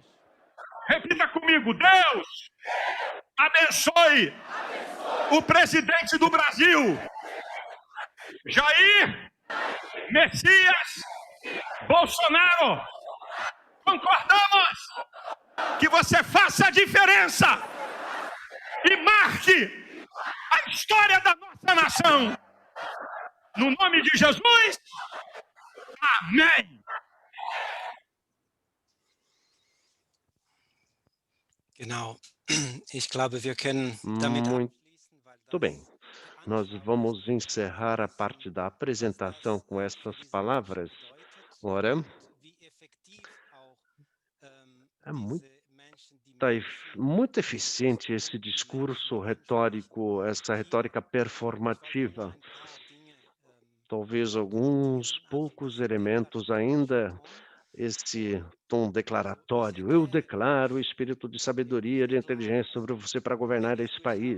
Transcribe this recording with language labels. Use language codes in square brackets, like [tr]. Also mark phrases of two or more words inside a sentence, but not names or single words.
[pt] Repita comigo: Deus abençoe o presidente do Brasil, Jair Messias Bolsonaro. Concordamos que você faça a diferença e marque a história da nossa nação. No nome de Jesus, amém. [de] Genau. Ich glaube, wir können damit abschließen, weil [pt] Muito bem. Nós vamos encerrar a parte da apresentação com essas palavras. Ora, [de] wie effektiv auch [pt] é muito [de] diese Menschen, die [pt] muito eficiente esse discurso retórico, essa retórica performativa. Talvez alguns poucos elementos ainda, esse tom declaratório. Eu declaro o espírito de sabedoria e de inteligência sobre você para governar esse país.